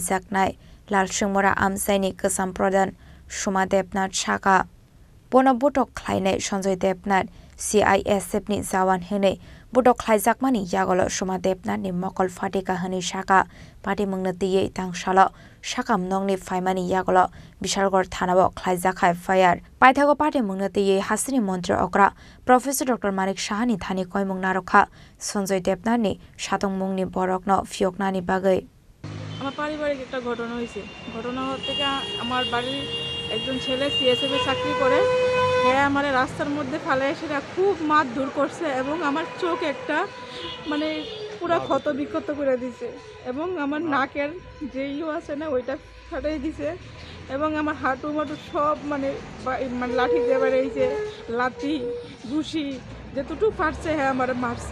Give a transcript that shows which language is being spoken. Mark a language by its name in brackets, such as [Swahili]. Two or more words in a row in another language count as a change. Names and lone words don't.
[Kok Borok] Jaknai Lal Singmora Amsaini Kasam Pradhan Suma Debnath Shaka Bono Botok Khlai nei Sanjay Debnath CISF ni Jawan hene Botok Khlai Jakmani yagolo Suma Debnath ni Mokol Fatika hani Shaka Party mungna ti tangsalo Shakam nongni faimani yagolo Bishalgor Thanao Khlai Jakha FIR Paithago Party mungna ti Hasini Mantri Okra Professor Dr. Manik Shahani thani koimung narokha Sanjay Debnath ni Shatong mungni borokno fioknani bagai [Bangla] আমার পারিবারিক একটা ঘটনা হয়েছে ঘটনা থেকে আমার বাড়ির একজন ছেলে সিএসএফ এ চাকরি করে হ্যাঁ আমার রাস্তার মধ্যে ফেলে সেটা খুব মারধর করছে এবং আমার চোখ একটা মানে পুরো ক্ষত বিক্ষত করে দিছে এবং আমার নাকের যে আছে না ওইটা ফাটাই দিছে এবং আমার হাঁটু মাটু সব মানে লাঠি দিয়ে বেড়েছে লাঠি ঘুষি যেটুকু ফাটছে হ্যাঁ আমার মারছে।